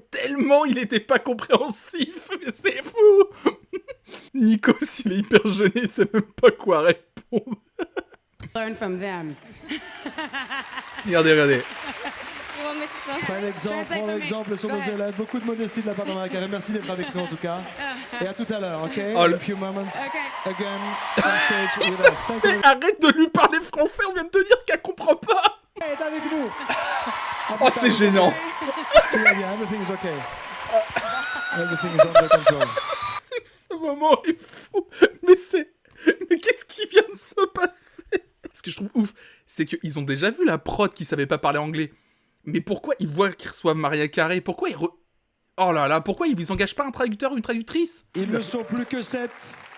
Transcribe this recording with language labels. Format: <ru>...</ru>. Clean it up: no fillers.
<fr>Tellement il était pas compréhensif. Mais c'est fou. Nikos, il est hyper gêné, il sait même pas quoi répondre.</fr> <en>Learn from them.</en> <fr>Regardez, regardez. Prends l'exemple sur nos élèves. Beaucoup de modestie de la part de Mariah Carey. Merci d'être avec nous en tout cas. Et à tout à l'heure, ok? Oh,</fr> <en>In a few moments, again, on stage with us. Thank you.</en> <fr>Mais arrête de lui parler français, on vient de te dire qu'elle comprend pas. Elle est avec nous. Oh, c'est gênant.</fr> <en>Yeah, everything is okay. Everything is under control.</en> <fr>Ce moment est fou. Mais qu'est-ce qui vient de se passer? Ce que je trouve ouf, c'est qu'ils ont déjà vu la prod qui savait pas parler anglais. Mais pourquoi ils voient qu'ils reçoivent Mariah Carey? Pourquoi Oh là là, pourquoi ils engagent pas un traducteur ou une traductrice? Ils ne sont plus que 7.</fr>